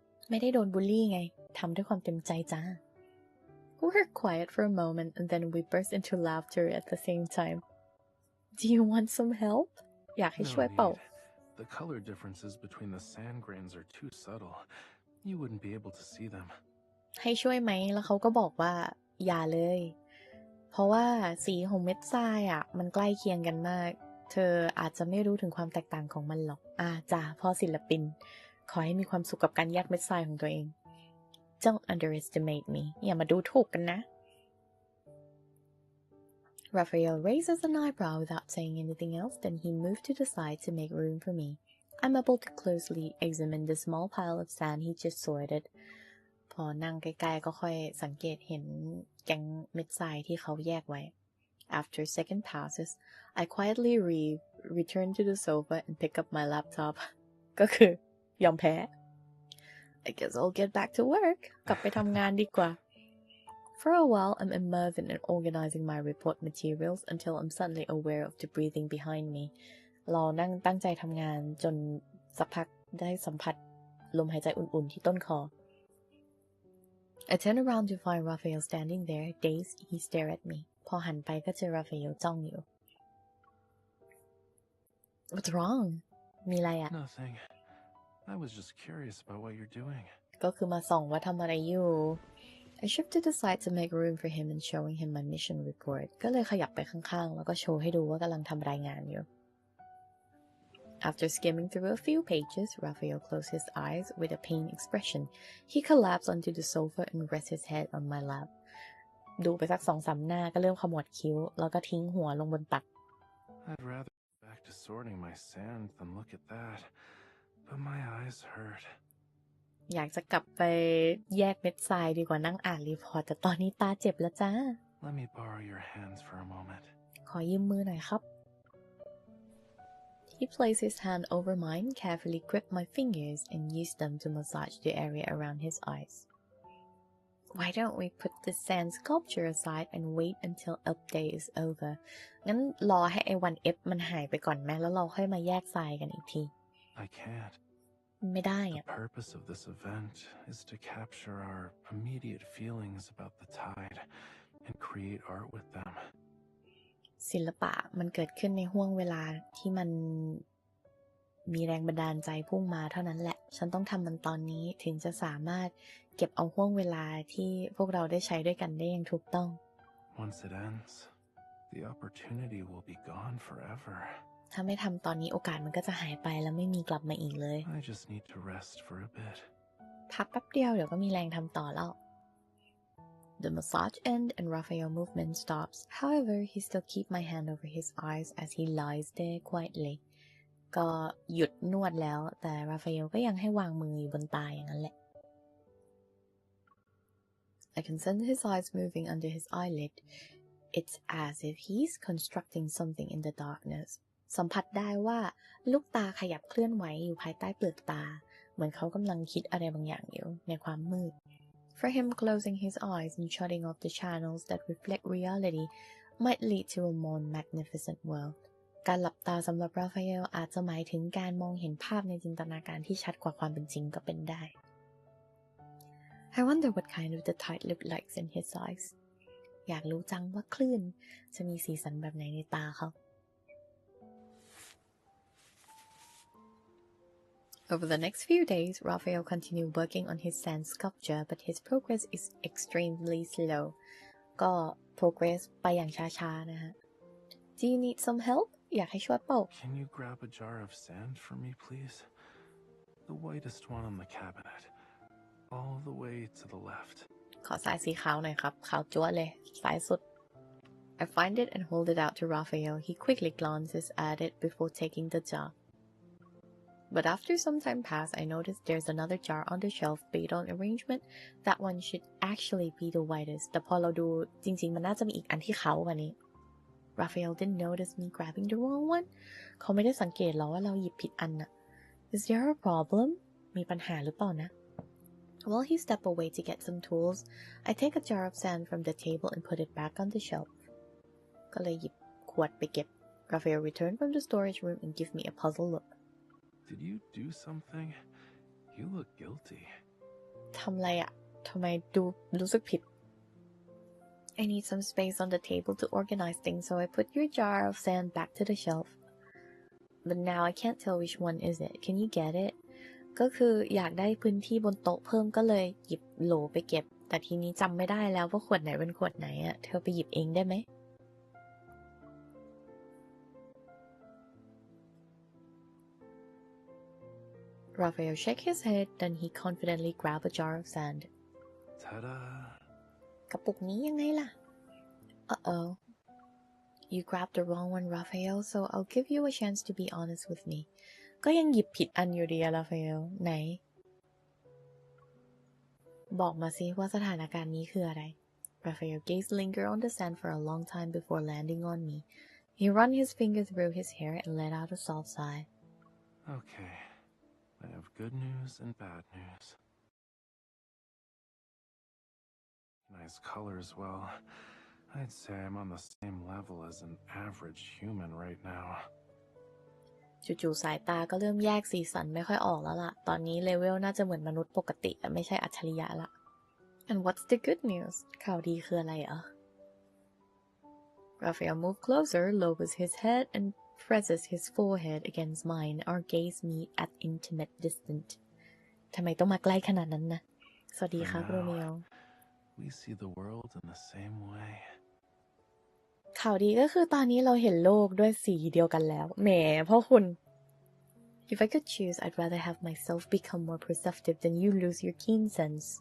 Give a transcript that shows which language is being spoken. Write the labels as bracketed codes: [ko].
[th] ไม่ได้โดนบูลลี่ไงทำด้วยความเต็มใจจ้า [en] We were quiet for a moment and then we burst into laughter at the same time. Do you want some help? [th] อยากให้ช่วยเปล่า [en] The color differences between the sand grains are too subtle. You wouldn't be able to see them. [th] ให้ช่วยไหมแล้วเขาก็บอกว่าอย่าเลยเพราะว่าสีของเม็ดทรายอ่ะมันใกล้เคียงกันมากเธออาจจะไม่รู้ถึงความแตกต่างของมันหรอกจ้าพ่อศิลปินขอให้มีความสุขกับการแยกเม็ดทรายของตัวเอง [en] Don't underestimate me [th] อย่ามาดูถูกกันนะ [en] Raphael raises an eyebrow without saying anything else, then he moved to the side to make room for me. I'm able to closely examine the small pile of sand he just sorted. [th] พอนั่งใกล้ๆก็ค่อยสังเกตเห็นแกงเม็ดทรายที่เขาแยกไว้ [en] After a second passes, I quietly return to the sofa and pick up my laptop. [th] ก็คือยอมแพ้ [en] I guess I'll get back to work. [th] กลับไปทำงานดีกว่า [en] For a while, I'm immersed in organizing my report materials until I'm suddenly aware of the breathing behind me. [th] เรานั่งตั้งใจทำงานจนสักพักได้สัมผัสลมหายใจอุ่นๆที่ต้นคอ [en] I turn around to find Raphael standing there. Dazed, he stared at me. [th] พอหันไปก็เจอ [en] Raphael [th] จ้องอยู่ [en] What's wrong? [th] มีอะไรอะ [en] Nothing. I was just curious about what you're doing. [th] ก็คือมาส่องว่าทำอะไรอยู่ [en] I shifted aside to make room for him and showing him my mission report. [th] ก็เลยขยับไปข้างๆแล้วก็โชว์ให้ดูว่ากำลังทำรายงานอยู่ [en] After skimming through a few pages, Raphael closed his eyes with a pained expression. He collapsed onto the sofa and rested his head on my lap. [th] ดูไปสัก 2-3 หน้าก็เริ่มขมวดคิ้วแล้วก็ทิ้งหัวลงบนตัก [en] I'd rather go back to sorting my sand than look at that, but my eyes hurt. [th] อยากจะกลับไปแยกเม็ดทรายดีกว่านั่งอ่านรีพอร์ตแต่ตอนนี้ตาเจ็บแล้วจ้า [en] Let me borrow your hands for a moment. [th] ขอยืมมือหน่อยครับ [en] He placed his hand over mine, carefully gripped my fingers, and used them to massage the area around his eyes. Why don't we put the sand sculpture aside and wait until Up Day is over? [th] งั้นรอให้ไอ้วัน F มันหายไปก่อนไหมแล้วเราค่อยมาแยกทรายกันอีกที [en] I can't. [th] ไม่ได้อะ [en] The purpose of this event is to capture our immediate feelings about the tide and create art with them. [th] ศิลปะมันเกิดขึ้นในห้วงเวลาที่มันมีแรงบันดาลใจพุ่งมาเท่านั้นแหละฉันต้องทำมันตอนนี้ถึงจะสามารถเก็บเอาห้วงเวลาที่พวกเราได้ใช้ด้วยกันได้อย่างถูกต้อง [en] Once it ends, the opportunity will be gone forever. [th] ถ้าไม่ทำตอนนี้โอกาสมันก็จะหายไปแล้วไม่มีกลับมาอีกเลย [en] I just need to rest for a bit. [th] พักแป๊บเดียวเดี๋ยวก็มีแรงทำต่อแล้ว [en] The massage ends and Raphael's movement stops. However, he still keeps my hand over his eyes as he lies there quietly. [th] ก็หยุดนวดแล้วแต่ราฟาเอลก็ยังให้วางมืออยู่บนตาอย่างนั้นแหละ [en] I can sense his eyes moving under his eyelid. It's as if he's constructing something in the darkness. [th] สัมผัสได้ว่าลูกตาขยับเคลื่อนไหวอยู่ภายใต้เปลือกตาเหมือนเขากำลังคิดอะไรบางอย่างอยู่ในความมืด [en] For him, closing his eyes and shutting off the channels that reflect reality might lead to a more magnificent world. [th] การหลับตาสำหรับราฟาเอลอาจจะหมายถึงการมองเห็นภาพในจินตนาการที่ชัดกว่าความเป็นจริงก็เป็นได้ [en] I wonder what kind of the tide looked like in his eyes. [th] อยากรู้จังว่าคลื่นจะมีสีสันแบบไหนในตาเขา [en] Over the next few days, Raphael continued working on his sand sculpture, but his progress is extremely slow. [th] ก็ progress ไปอย่างช้าๆนะฮะ [en] Do you need some help? [th] อยากให้ช่วยเปล่า [en] Can you grab a jar of sand for me, please? The whitest one on the cabinet. All the way to the left. [th] ขอสายสีขาวหน่อยครับ ขาวจั๊วเลย สายสุด [en] I find it and hold it out to Raphael. He quickly glances at it before taking the jar. But after some time pass, I notice there's another jar on the shelf based on arrangement. That one should actually be the whitest. [th] แต่พอเราดูจริงๆมันน่าจะมีอีกอันที่ขาวกว่านี้ [en] Raphael didn't notice me grabbing the wrong one. [th] เขาไม่ได้สังเกตหรอว่าเราหยิบผิดอันน่ะ [en] Is there a problem? [th] มีปัญหาหรือเปล่านะ [en] While he stepped away to get some tools, I take a jar of sand from the table and put it back on the shelf. [th] ก็เลยหยิบขวดไปเก็บ [en] Raphael returned from the storage room and gave me a puzzled look. Did you do something? You look guilty. [th] ทำไรอะทำไมดูรู้สึกผิด [en] I need some space on the table to organize things, so I put your jar of sand back to the shelf. But now I can't tell which one is it. Can you get it? [th] ก็คืออยากได้พื้นที่บนโต๊ะเพิ่มก็เลยหยิบโหลไปเก็บ แต่ทีนี้จำไม่ได้แล้วว่าขวดไหนเป็นขวดไหนอะเธอไปหยิบเองได้ไหม [en] Raphael shook his head, then he confidently grabbed a jar of sand. Ta-da! [th] กระปุกนี้ยังไงล่ะ [en] Uh-oh. You grabbed the wrong one, Raphael, so I'll give you a chance to be honest with me. [th] ก็ยังหยิบผิดอันอยู่ดีอะ Raphael ไหน บอกมาสิว่าสถานการณ์นี้คืออะไร [en] Raphael gazed linger on the sand for a long time before landing on me. He ran his finger through his hair and let out a soft sigh. Okay.I have good news and bad news. Nice color as well. I'd say I'm on the same level as an average human right now. [th] จู่ๆสายตาก็เริ่มแยกสีสันไม่ค่อยออกแล้วล่ะ ตอนนี้เลเวลน่าจะเหมือนมนุษย์ปกติแต่ไม่ใช่อัจฉริยะละ [en] And what's the good news? [th] ข่าวดีคืออะไรอ่ะ [en] Raphael moved closer, lowers his head, and presses his forehead against mine. Our gaze meet at intimate distance. [th] ทำไมต้องมาใกล้ขนาดนั้นนะสวัสดีครับโรเมโอ [en] We see the world in the same way. [th] ข่าวดีก็คือตอนนี้เราเห็นโลกด้วยสีเดียวกันแล้วแหมพ่อคุณ [en] If I could choose, I'd rather have myself become more perceptive than you lose your keen sense.